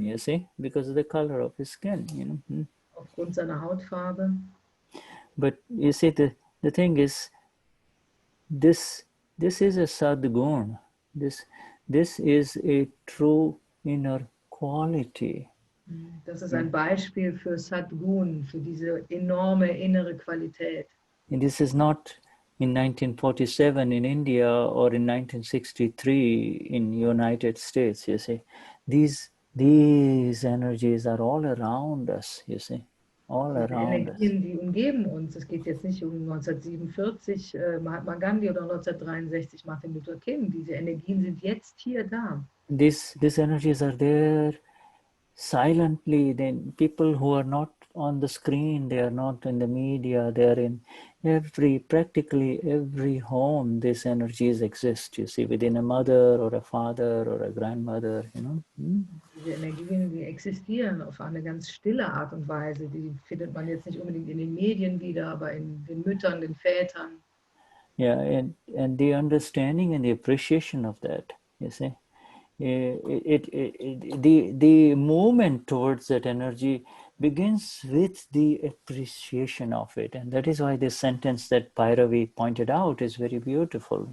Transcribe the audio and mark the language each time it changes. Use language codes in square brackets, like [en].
[en] You see, because of the color of his skin. [de] Aufgrund seiner Hautfarbe. [en] But you see, the thing is, this is a sadgun. This is a true inner quality. [de] Das ist ein Beispiel für Sadgun, für diese enorme innere Qualität. [en] And this is not in 1947 in India or in 1963 in United States. You see, these energies are all around us. You see. All around us. [de] Die Energien, die umgeben uns. Es geht jetzt nicht um 1947 Mahatma Gandhi oder 1963 Martin Luther King. Diese Energien sind jetzt hier da. [en] These energies are there silently. Then people who are not on the screen, they are not in the media, they are in practically every home. These energies exist. You see, within a mother or a father or a grandmother. [de] Diese Energien, die existieren auf eine ganz stille Art und Weise. Die findet man jetzt nicht unbedingt in den Medien wieder, aber in den Müttern, den Vätern. [en] Yeah, and the understanding and the appreciation of that, you see, the movement towards that energy begins with the appreciation of it, and that is why this sentence that Bhairavi pointed out is very beautiful.